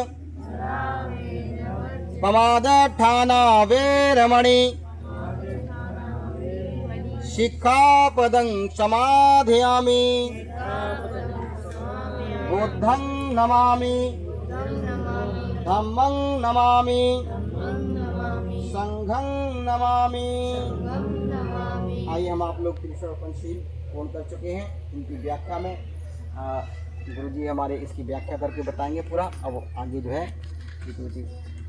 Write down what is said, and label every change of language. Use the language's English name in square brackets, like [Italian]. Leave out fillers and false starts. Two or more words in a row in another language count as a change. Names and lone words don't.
[Pali] प्रमादठाना वेरमणि सिक्खापदं समाधियामि बुद्धं नमामि धम्मं नमामि संघं नमामि। [Hindi] आइए हम आप लोग त्रिशूल पंचशील पूर्ण कर चुके हैं। इनकी व्याख्या में गुरुजी हमारे इसकी व्याख्या करके बताएंगे पूरा। अब आगे जो है